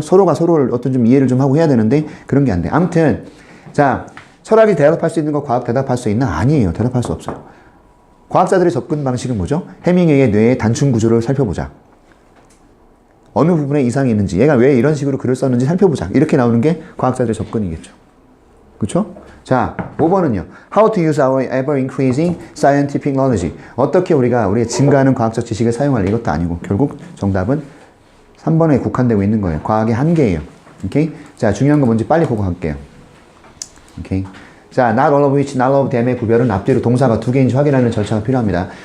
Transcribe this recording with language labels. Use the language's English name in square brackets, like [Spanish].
[Korean] 서로가 서로를 어떤 좀 이해를 좀 하고 해야 되는데 그런 게 안 돼. 아무튼 자, 철학이 대답할 수 있는 거 과학 대답할 수 있나? 아니에요. 대답할 수 없어요. 과학자들의 접근 방식은 뭐죠? 해밍웨이의 뇌의 단층 구조를 살펴보자. 어느 부분에 이상이 있는지, 얘가 왜 이런 식으로 글을 썼는지 살펴보자. 이렇게 나오는 게 과학자들의 접근이겠죠. 그렇죠? 자, 5번은요. [English] How to use our ever-increasing scientific knowledge. [Korean] 어떻게 우리의 증가하는 과학적 지식을 사용할, 이것도 아니고 결국 정답은 3번에 국한되고 있는 거예요. 과학의 한계예요. 오케이? 자, 중요한 거 뭔지 빨리 보고 갈게요. 오케이? 자, [English] not all of which, not all of them [Korean] 의 구별은 앞뒤로 동사가 2개인지 확인하는 절차가 필요합니다.